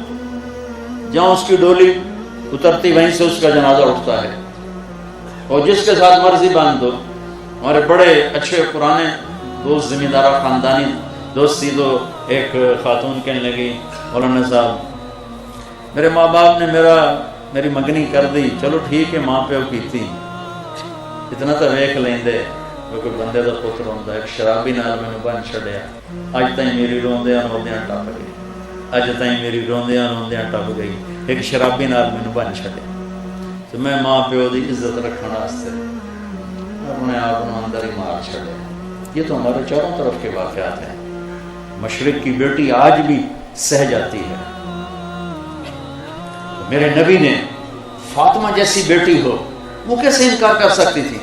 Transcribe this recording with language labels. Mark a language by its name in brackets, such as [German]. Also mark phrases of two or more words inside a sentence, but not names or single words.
[Urdu] جہاں اس کی ڈولی اترتی وہیں سے اس کا جنازہ اٹھتا ہے، اور جس کے ساتھ مرضی باندھ دو۔ ہمارے بڑے اچھے پرانے دوست، ذمہ دارہ خاندانی دوستی، تو ایک خاتون کہنے لگی مولانا صاحب میرے ماں باپ نے میری منگنی کر دی، [Punjabi] چلو ٹھیک ہے ماں پیو کیتی، اتنا تو ویکھ لیندے، کوئی بندے دا پتر ہوندا۔ ایک شرابی نال مینوں بن چھڈیا، اج تائیں میری روندیاں روندیاں ٹپ گئی، اج تائیں میری روندیاں روندیاں ٹپ گئی، ایک شرابی نال مینوں بن چھڈیا۔ تو میں ماں پیو دی عزت رکھਣ واسطے اپنے آپ کو اندر ہی مار چھڈیا۔ [Urdu] یہ تو ہمارے چاروں طرف کے واقعات ہیں۔ مشرق کی بیٹی آج بھی سہ جاتی ہے۔ میرے نبی نے فاطمہ جیسی بیٹی ہو، وہ کیسے انکار کر سکتی تھی؟